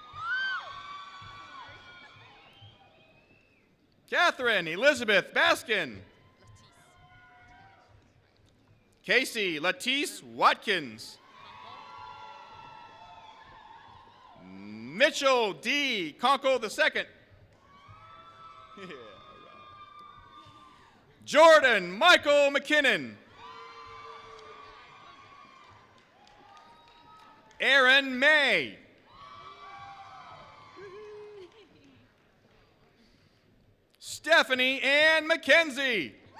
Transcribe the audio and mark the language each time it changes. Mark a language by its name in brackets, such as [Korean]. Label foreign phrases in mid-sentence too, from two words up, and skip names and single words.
[English] Catherine Elizabeth Baskin. Casey Latisse Watkins. Mitchell D. Conkle II. Yeah, right. Jordan Michael McKinnon. Aaron May. Stephanie Ann McKenzie.